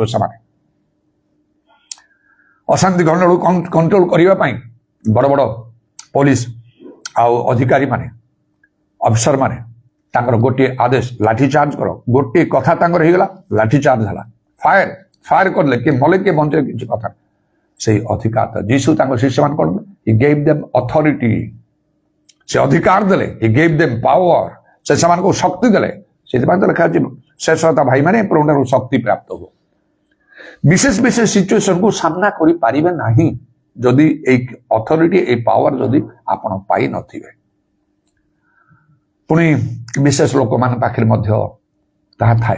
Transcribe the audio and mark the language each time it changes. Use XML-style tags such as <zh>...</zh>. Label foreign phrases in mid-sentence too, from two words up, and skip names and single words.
<or>ସେମାନେ ଅଶାନ୍ତି ଗଣ୍ଡଗୋଳ କଣ୍ଟ୍ରୋଲ କରିବା ପାଇଁ ବଡ ବଡ ପୋଲିସ ଆଉ ଅଧିକାରୀ ମାନେ, ଅଫିସର ମାନେ, ତାଙ୍କର ଗୋଟିଏ ଆଦେଶ, ଲାଠିଚାର୍ଜ କର, ଗୋଟିଏ କଥା ତାଙ୍କର ହେଇଗଲା, ଲାଠିଚାର୍ଜ ହେଲା, ଫାୟାର କରିଲେ, କିଏ ମଲେ କିଏ ବଞ୍ଚିଲେ କିଛି କଥା। ସେଇ ଅଧିକାର ଯୀଶୁ ତାଙ୍କ ଶିଷ୍ୟମାନେ କଣ,</or> <en>he gave them authority,</en> <or>ସେ ଅଧିକାର ଦେଲେ,</or> <en>he gave them power,</en> <or>ସେ ସେମାନଙ୍କୁ ଶକ୍ତି ଦେଲେ। ସେଥିପାଇଁ ତ ଲେଖା ଅଛି ଶେଷତା ଭାଇମାନେ ପ୍ରଭୁଠାରୁ ଶକ୍ତି ପ୍ରାପ୍ତ ହୁଅ। ବିଶେଷ ବିଶେଷ ସିଚୁଏସନକୁ ସାମ୍ନା କରିପାରିବେ ନାହିଁ ଯଦି ଏଇ ଅଥରିଟି, ଏଇ ପାୱାର ଯଦି ଆପଣ ପାଇନଥିବେ। ପୁଣି ବିଶେଷ ଲୋକମାନଙ୍କ ପାଖରେ ମଧ୍ୟ ତାହା ଥାଏ।</or>